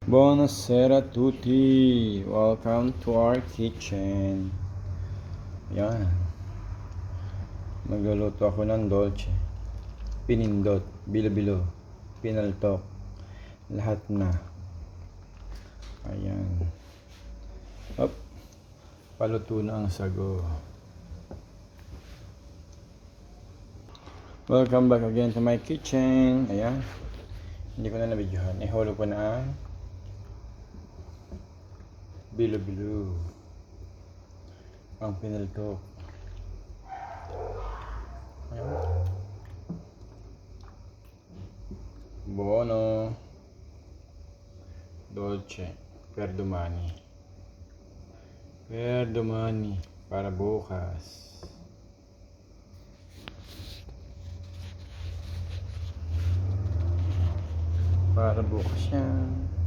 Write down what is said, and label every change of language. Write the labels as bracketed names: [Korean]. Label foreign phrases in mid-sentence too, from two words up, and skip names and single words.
[Italian] Buonasera tutti! [English] Welcome to our kitchen. [Filipino] Yan. Magluluto ako ng dolce. Pinindot, bilo-bilo, pinaltok. Lahat na. Ayan. Up. Paluto na ang sago. [English] Welcome back again to my kitchen. [Filipino] Ayan. Hindi ko na nabidyohan. Ihulog ko na ang bilo-bilo. Ang pinaltok. Ayan. [Italian] Buono. Dolce. Per domani. Per domani. [Filipino] Para bukas. Para bukas yan.